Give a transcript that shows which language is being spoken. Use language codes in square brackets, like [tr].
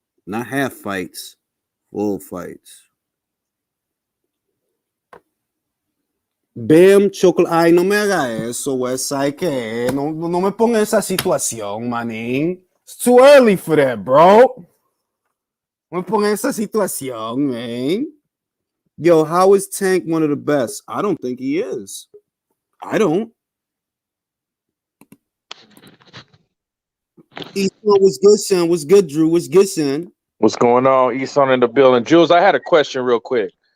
[en] Not half fights. Full fights. [es] Bam, chocolate. Ay, no me haga eso, Westside, que no me ponga esa situación, manín. [en] It's too early for that, bro. [es] No me ponga esa situación, man. [en] Yo, how is Tank one of the best? I don't think he is. I don't. Easton, what's good, son? What's good, Drew? What's good, son? What's going on? Easton in the building. Jules, I had a question real quick.